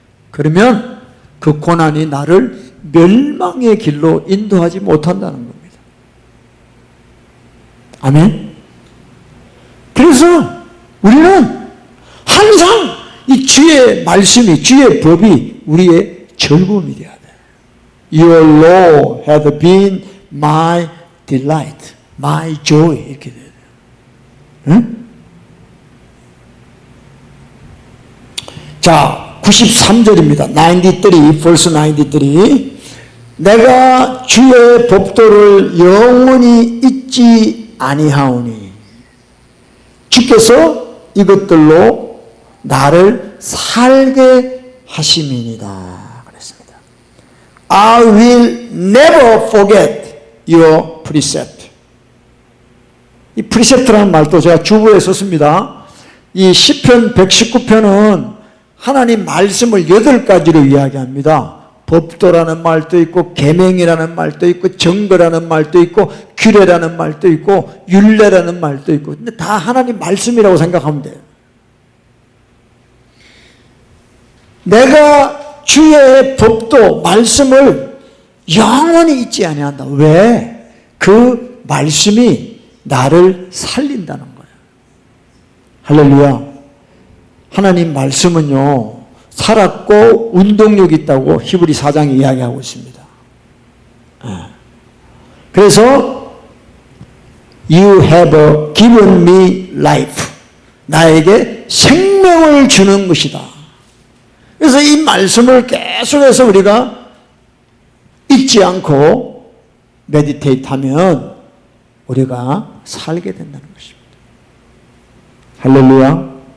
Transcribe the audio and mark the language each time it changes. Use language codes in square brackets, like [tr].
[ko] 그러면 그 고난이 나를 멸망의 길로 인도하지 못한다는 겁니다. 아멘. 그래서 우리는 항상 이 주의 말씀이, 주의 법이 우리의 즐거움이 되어야 돼. [en] Your law hath been my delight, my joy. [ko] 이렇게 돼야 돼. 응? 자, 93절입니다. 93, verse 93. 내가 주의 법도를 영원히 잊지 아니하오니 주께서 이것들로 나를 살게 하심이니이다 그랬습니다. [en] I will never forget your precept. [ko] 이 precept라는 말도 제가 주부에 썼습니다. 이 시편 119편은 하나님 말씀을 8가지로 이야기합니다. 법도라는 말도 있고 계명이라는 말도 있고 정거라는 말도 있고 규례라는 말도 있고 율례라는 말도 있고 근데 다 하나님 말씀이라고 생각하면 돼요. 내가 주의 법도 말씀을 영원히 잊지 아니한다. 왜? 그 말씀이 나를 살린다는 거예요. 할렐루야. 하나님 말씀은요 살았고 운동력이 있다고 히브리 4장이 이야기하고 있습니다. [en] 그래서 You have given me life. [ko] 나에게 생명을 주는 것이다. 그래서 이 말씀을 계속해서 우리가 잊지 않고 메디테이트 하면 우리가 살게 된다는 것입니다. 할렐루야.